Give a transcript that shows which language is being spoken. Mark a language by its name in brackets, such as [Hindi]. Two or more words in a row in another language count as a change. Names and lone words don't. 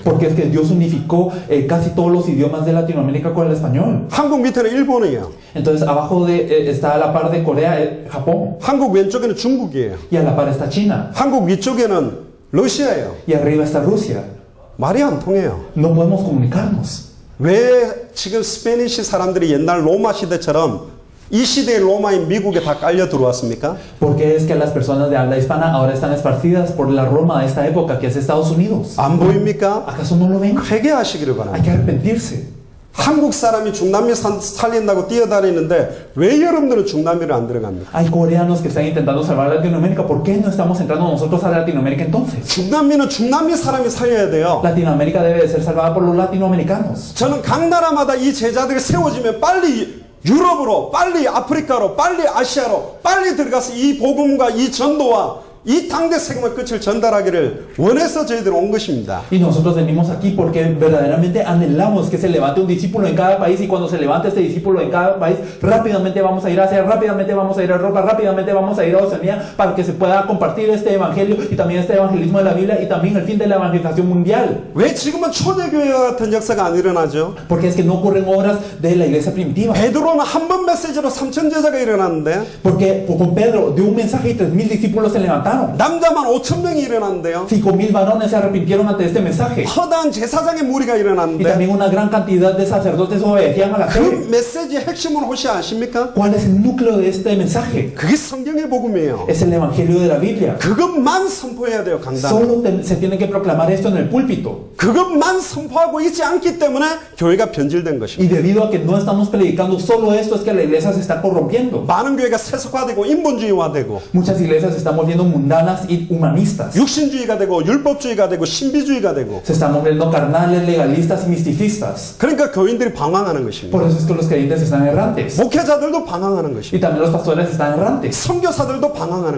[Spanish] Porque es que Dios unificó casi todos los idiomas de Latinoamérica con el español. [Korean] 한국 밑에는 일본이에요. [Spanish] Entonces abajo está a la par de Corea, Japón. [Korean] 한국 왼쪽에는 중국이에요. [Spanish] Y a la par está China. [Korean] 한국 위쪽에는 러시아예요. [Spanish] Y arriba está Rusia. [Korean] 말이 안 통해요. [Spanish] No podemos comunicarnos. [Korean] 왜 지금 스페니시 사람들이 옛날 로마 시대처럼 이 시대의 로마인 미국에 다 깔려 들어왔습니까? [Spanish] Porque es que las personas de habla hispana ahora están esparcidas por la Roma de esta época, que es Estados Unidos. [Korean] 안 보입니까? [Spanish] ¿Acaso no lo ven? [Korean] 회개하시기를 [Spanish] Hay [Korean] 바랍니다. [Spanish] que arrepentirse. [Korean] 한국 사람이 중남미 살린다고 뛰어다니는데 왜 여러분들은 중남미를 안 들어갑니까? [Spanish] Hay coreanos que están intentando salvar Latinoamérica. ¿Por qué no estamos entrando nosotros a Latinoamérica entonces? [Korean] 중남미는 중남미 사람이 살려야 돼요. [Spanish] Latinoamérica debe de ser salvada por los latinoamericanos. [Korean] 저는 각 나라마다 이 제자들이 세워지면 빨리 유럽으로, 빨리 아프리카로, 빨리 아시아로, 빨리 들어가서 이 복음과 이 전도와 이 당대 세금의 끝을 전달하기를 원해서 저희들 온 것입니다. [Spanish] Y nosotros venimos aquí porque verdaderamente anhelamos que se levante un discípulo en cada país, y cuando se levante este discípulo en cada país, rápidamente vamos a ir a Asia, rápidamente vamos a ir a Europa, rápidamente vamos a ir a Oceanía para que se pueda compartir este evangelio y también este evangelismo de la Biblia y también el fin de la evangelización mundial. [Korean] 왜 지금은 초대교회와 같은 역사가 안 일어나죠? [Spanish] Porque es que no ocurren obras de la iglesia primitiva. [Korean] 베드로는 한 번 메시지로 3천 제자가 일어났는데 [Spanish] Porque con Pedro dio un mensaje y 3,000 discípulos se levantaron. [Korean] 남자만 5천 명이 일어났는데요. [Spanish] 5,000 varones se arrepintieron ante este mensaje. [Korean] 허다한 제사장의 무리가 [Spanish] Y [Korean] 일어났는데 [Spanish] también una gran cantidad de sacerdotes obedecían a la fe. [Korean] 그 메시지의 핵심은 혹시 아십니까? [Spanish] ¿Cuál es el núcleo de este mensaje? [Korean] 그게 성경의 복음이에요. [Spanish] Es el evangelio de la Biblia. [Korean] 그것만 선포해야 돼요, 강단. [Spanish] Solo se tiene que proclamar esto en el púlpito. [Korean] 그것만 선포하고 있지 않기 때문에 교회가 변질된 것입니다. [Spanish] Y debido a que no estamos predicando solo esto, es que la iglesia se está corrompiendo. [Korean] 많은 교회가 세속화되고 인본주의화되고 [Spanish] Muchas iglesias se están volviendo mundanas y humanistas. [Korean] 육신주의가 되고 율법주의가 되고 신비주의가 되고 [Spanish] Se están volviendo carnales, legalistas y misticistas. [Korean] 그러니까 교인들이 방황하는 것입니다. [Spanish] Por eso es que los creyentes están errantes. [Korean] 목회자들도 방황하는 [Spanish] Y [Korean] 것입니다. [Spanish] también los pastores están errantes. [Korean] 선교사들도 방황하는